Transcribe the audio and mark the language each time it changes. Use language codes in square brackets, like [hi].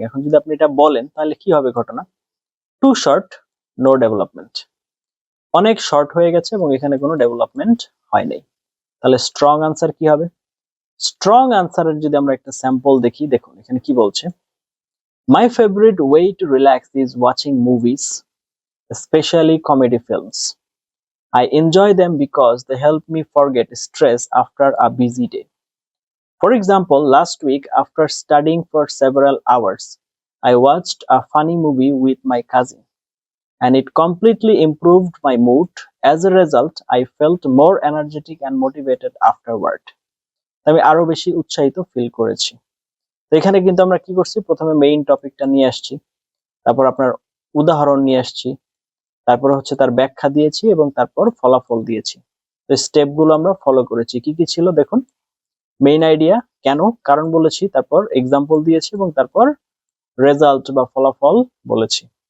[bn] এখন যদি আপনি এটা বলেন তাহলে কি হবে ঘটনা, [en] too short, no development, [bn] অনেক শর্ট হয়ে গেছে এবং এখানে কোনো ডেভেলপমেন্ট হয় নাই। তাহলে স্ট্রং আনসার কি হবে? স্ট্রং আনসারের যদি আমরা একটা স্যাম্পল দেখি, দেখুন এখানে কি বলছে, [en] My favourite way to relax is watching movies, especially comedy films. I enjoy them because they help me forget stress after a busy day. For example, last week, after studying for several hours, I watched a funny movie with my cousin, and it completely improved my mood. As a result, I felt more energetic and motivated afterward. [bn] আমি আরো বেশি উৎসাহিত feel করেছি। তো এখানে কিন্তু আমরা কি করছি, প্রথমে মেইন টপিকটা নিয়ে আসছি, তারপর আপনার উদাহরণ নিয়ে আসছি, তারপর হচ্ছে তার ব্যাখ্যা দিয়েছি এবং তারপর ফলাফল দিয়েছি। তো স্টেপগুলো আমরা ফলো করেছি। কি কি ছিল দেখুন, মেইন আইডিয়া, কেন, কারণ বলেছি, তারপর এক্সাম্পল দিয়েছি এবং তারপর রেজাল্ট বা ফলাফল বলেছি।